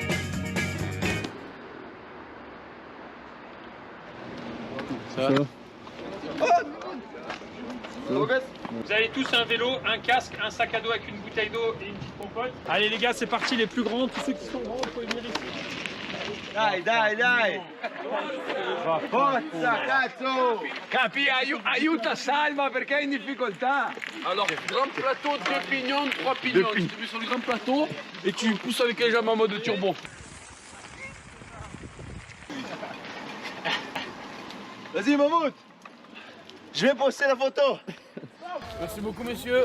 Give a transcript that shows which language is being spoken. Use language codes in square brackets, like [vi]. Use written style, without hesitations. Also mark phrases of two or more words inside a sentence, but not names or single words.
[fr] Ça va ? Vous avez tous un vélo, un casque, un sac à dos avec une bouteille d'eau et une petite pompote. Allez les gars, c'est parti, les plus grands, tous ceux qui sont grands, il faut venir ici. [it] Dai! Forza, cazzo! Capi, aiuta Salva perché è in difficoltà! [fr] Alors, grand plateau, 2 pignons, 3 pignons. Tu te mets sur le grand plateau et tu pousses avec les jambes en mode turbo. Vas-y, Mammouth! Je vais poster la photo! Merci beaucoup, messieurs.